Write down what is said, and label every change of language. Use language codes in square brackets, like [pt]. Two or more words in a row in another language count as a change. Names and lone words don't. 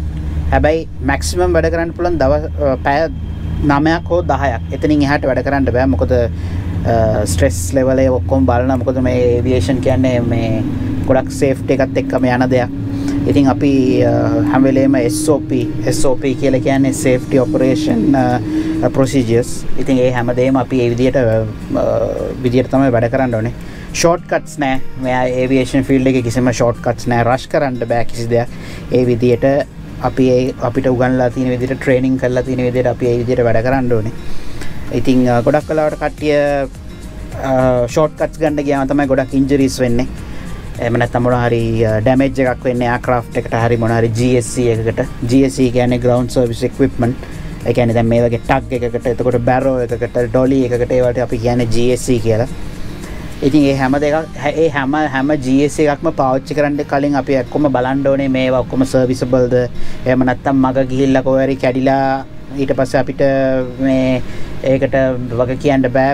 [si] හැබැයි මැක්සිමම් වැඩ කරන්න පුළුවන් දවස් පැය 9ක් හෝ 10ක්. එතනින් එහාට වැඩ කරන්න බෑ. මොකද [en] stress level [si] එක ඔක්කොම බලන. මොකද මේ ඒවියේෂන් කියන්නේ මේ ගොඩක් සේෆ්ටි එකත් එක්කම යන දෙයක්. ඉතින් අපි හැම වෙලේම SOP කියලා කියන්නේ [en] safety operation procedures. [si] ඉතින් ඒ හැමදේම අපි ඒ විදියට තමයි වැඩ කරන්න ඕනේ. shortcuts නෑ. මේ [en] aviation field [si] එකේ කිසිම shortcuts නෑ. rush කරන්න බෑ කිසි දෙයක්. ඒ විදියට අපිට උගන්ලා තියෙන විදියට training කරලා තියෙන විදියට අපි ඒ විදියට වැඩ කරන්න ඕනේ. ඉතින් ගොඩක් වෙලාවට කට්ටිය shortcuts ගන්න ගියාම තමයි ගොඩක් injuries වෙන්නේ. එහෙම නැත්නම් මොන හරි damage එකක් වෙන්නේ aircraft එකට හරි මොන හරි GSE එකකට. GSE කියන්නේ [en] ground service equipment. [si] ඒ කියන්නේ දැන් මේ වගේ tug එකකට, එතකොට barrow එකකට, dolly එකකට ඒවට අපි කියන්නේ GSE කියලා. ඉතින් ඒ හැම GSE එකක්ම පාවිච්චි කරන්න කලින් අපි ඔක්කොම බලන්න ඕනේ මේවා ඔක්කොම serviceableද. එහෙම නැත්නම් මග ගිහිල්ලා කොහේ හරි කැඩිලා ඊට පස්සේ අපිට මේ ඒකට වග කියන්න බෑ.